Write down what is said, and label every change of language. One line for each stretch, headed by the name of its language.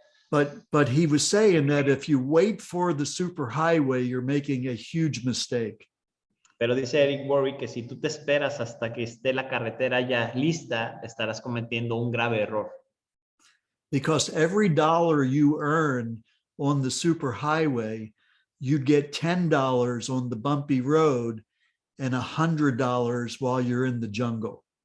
English: But he was saying that if you wait for the superhighway, you're making a huge mistake.
Spanish: Pero dice Eric Worre que si tú te esperas hasta que esté la carretera ya lista, estarás cometiendo un grave error.
English: Because every dollar you earn on the superhighway, you get $10 on the bumpy road and $100 while you're in the jungle.